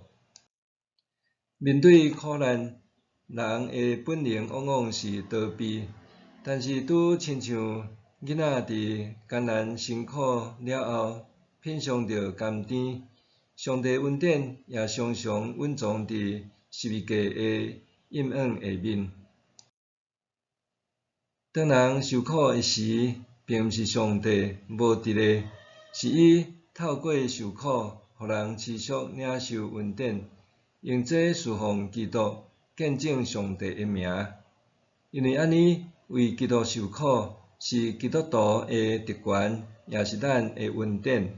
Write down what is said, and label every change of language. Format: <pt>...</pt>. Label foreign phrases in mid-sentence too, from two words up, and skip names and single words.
<nan>面对苦难，人诶本能往往是逃避，但是拄亲像囡仔伫艰难辛苦了后，品尝着甘甜，上帝恩典也常常蕴藏伫十字架诶阴影下面。当人受苦诶时，并毋是上帝无伫咧，是伊透过受苦，互人持续领受恩典，用这侍奉基督，见证上帝诶名。因为安尼为基督受苦，是基督徒诶特权，也是咱诶恩典。</nan>